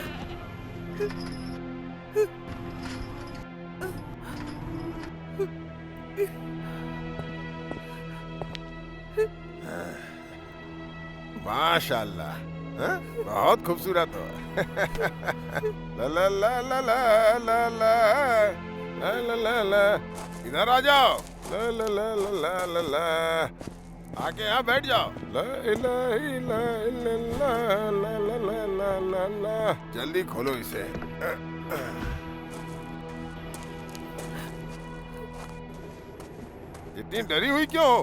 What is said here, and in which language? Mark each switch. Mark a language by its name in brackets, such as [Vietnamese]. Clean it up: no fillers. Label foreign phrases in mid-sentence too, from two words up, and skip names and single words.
[Hindi] माशाल्लाह, हाँ? बहुत खूबसूरत हो। ला ला ला ला ला ला ला ला ला ला, इधर आ जाओ। ला ला ला ला ला ला, आके यहाँ बैठ जाओ। [Arabic] لا إله إلا الله, ला ला ला ला ला ला। [Hindi] जल्दी खोलो इसे। इतनी डरी हुई क्यों हो?